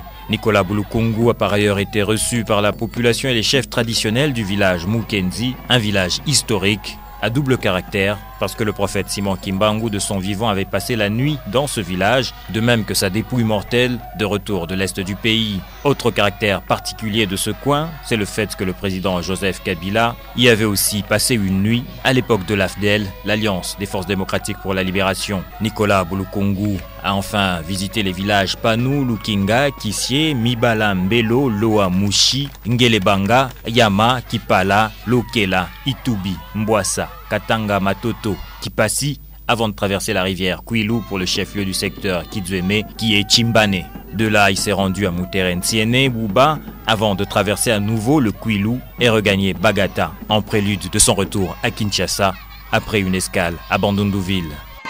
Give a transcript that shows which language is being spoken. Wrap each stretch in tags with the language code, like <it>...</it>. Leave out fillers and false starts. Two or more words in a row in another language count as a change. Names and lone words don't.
<fr>Nicolas Bulukungu a par ailleurs été reçu par la population et les chefs traditionnels du village Mukenzi, un village historique à double caractère, parce que le prophète Simon Kimbangu de son vivant avait passé la nuit dans ce village, de même que sa dépouille mortelle de retour de l'est du pays. Autre caractère particulier de ce coin, c'est le fait que le président Joseph Kabila y avait aussi passé une nuit à l'époque de l'AFDEL, l'Alliance des forces démocratiques pour la libération. Nicolas Bulukungu a enfin visité les villages Panu, Lukinga, Kissie, Mibala, Mbelo, Loa, Mushi, Ngelebanga, Yama, Kipala, Lokela, Itubi, Mbwassa, Katanga, Matoto, Kipasi, avant de traverser la rivière Kwilu pour le chef-lieu du secteur Kidzueme, qui est Chimbane. De là, il s'est rendu à Muterentsiene, Buba, avant de traverser à nouveau le Kwilu et regagner Bagata, en prélude de son retour à Kinshasa, après une escale à Bandunduville.</fr>